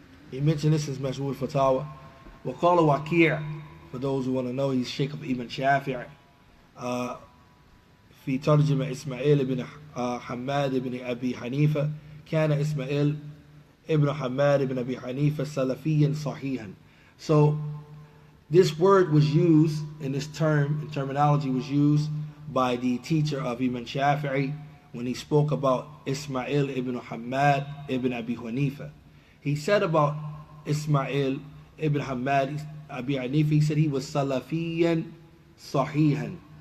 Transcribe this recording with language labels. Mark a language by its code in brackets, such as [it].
[en] He mentioned this in Majmu' al-Fatawa. [ar] وقال وكيع, [en] for those who want to know, he's Sheikh of Ibn Shafi'i. [ar] في ترجمة إسماعيل بن حماد بن أبي حنيفة كان إسماعيل ابن حماد بن أبي حنيفة سلفيا صحيحا. [en] So this word was used, in this terminology was used by the teacher of Imam Shafi'i when he spoke about Ismail ibn Hamad ibn Abi Hanifa. He said about Ismail ibn Hamad Abi Hanifa, he said he was Salafiyan Sahihan.